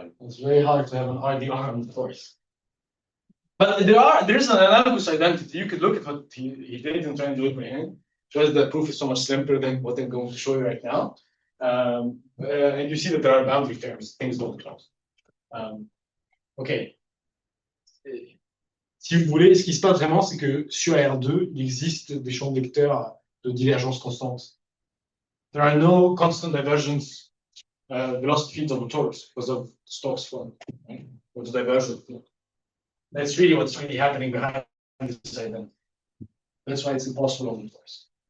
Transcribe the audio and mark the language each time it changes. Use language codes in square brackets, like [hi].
[en] It's very hard to have an RDR on the torus. But there is an analogous identity. You could look at what he did and try and do it by hand. Just the proof is so much simpler than what I'm going to show you right now. And you see that there are boundary terms, things don't close. OK. [fr] Si vous voulez, ce qui se passe vraiment, c'est que sur R2, il existe des champs vecteurs de divergence constante. [en] There are no constant divergence velocity fields on the torus because of Stokes form, right? Or the divergence. That's really what's really happening behind this identity. That's why it's impossible on the torus.